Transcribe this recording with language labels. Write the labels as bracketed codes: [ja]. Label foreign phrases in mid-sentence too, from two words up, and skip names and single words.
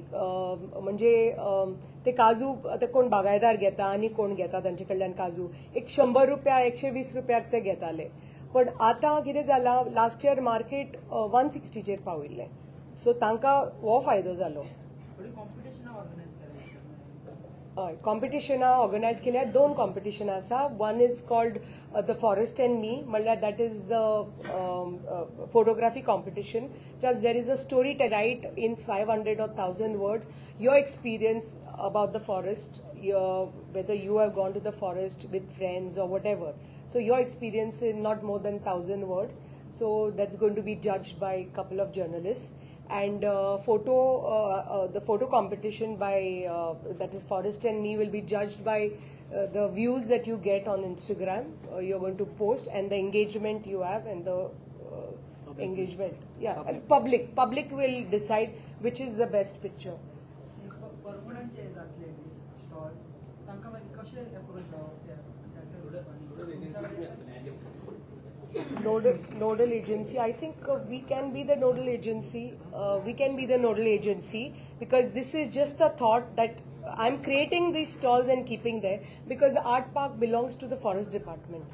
[kok] म्हणजे ते काजू आतां कोण बागायदार घेता आनी कोण घेता तांचे कडल्यान काजू एक 100 रुपया 120 रुपयाक ते घेताले. पण आतां कितें जालां, [en] last year market [kok] 160चेर पावयल्लें. सो तांकां हो फायदो जालो. हय, कॉम्पिटिशनां ऑर्गनायज केल्या. 2 कॉम्पिटिशनां आसा. [en] one is called the forest and me, म्हणल्यार that is the photography competition. plus there is a story to write in 500 or 1000 words your experience about the forest, whether you have gone to the forest with friends or whatever. So your experience in not more than 1000 words. So that's going to be judged by a couple of journalists. And the photo competition by that is Forest and Me will be judged by the views that you get on Instagram. You're going to post and the engagement you have and the engagement. Yeah, and public will decide which is the best picture. [kok] परमनंट जे जातले स्टॉल्स तांकां मागीर कशें अप्रोच जावप [en] Nodal agency. I think we can be the nodal agency. We can be the nodal agency because this is just a thought that I'm creating these stalls and keeping there because the art park belongs to the forest department.